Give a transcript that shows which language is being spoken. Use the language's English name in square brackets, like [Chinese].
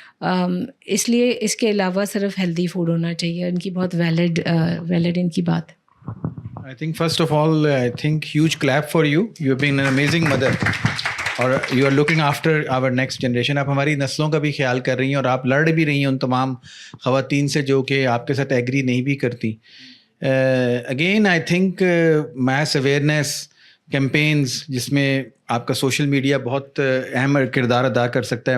[Urdu] اس لیے اس کے علاوہ صرف ہیلدی فوڈ ہونا چاہیے. ان کی بہت ویلڈ ان کی بات. [English] I think first of all, I think huge clap for you. You have been an amazing mother. اور you are looking after our next generation. [Urdu] آپ ہماری نسلوں کا بھی خیال کر رہی ہیں، اور آپ لڑ بھی رہی ہیں ان تمام خواتین سے جو کہ آپ کے ساتھ ایگری نہیں بھی کرتی. [English] again I think mass awareness campaigns [Urdu] جس میں آپ کا سوشل میڈیا بہت اہم کردار ادا کر سکتا ہے.